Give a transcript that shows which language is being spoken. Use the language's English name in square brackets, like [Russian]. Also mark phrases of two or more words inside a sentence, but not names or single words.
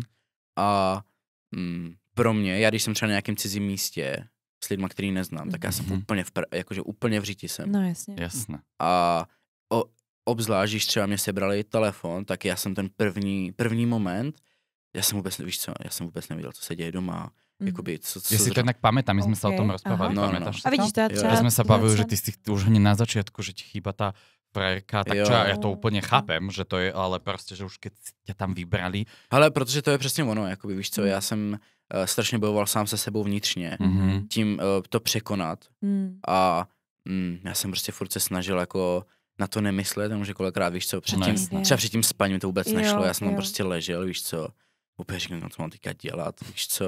[Czech] A pro mě, já když jsem třeba na nějakém cizím místě s lidma, který neznám, tak já jsem úplně v říti jsem. No jasně. Jasné. A obzvlášť, když třeba mě sebrali telefon, tak já jsem ten první moment, já jsem vůbec nevěděl, co se děje doma. Jakoby, co [Slovak] ja si to jednak pamätám, my sme sa o tom rozprávali, pamätáš a vidíš, to ja sme sa bavili, že ty si už hneď na začiatku, že ti chýba tá frajerka, tak čo, ja to úplne chápem, že to je, ale prostě, že už keď ťa tam vybrali. [Czech] Ale protože to je přesně ono, jakoby, víš co, já jsem strašně bojoval sám se sebou vnitřně, tím to překonat a já jsem prostě furt se snažil jako na to nemyslet, že kolikrát, víš co, třeba před tím spaním to vůbec nešlo, já jsem tam prostě ležel, víš co, úplně říkám, co mám teďka dělat, víš co.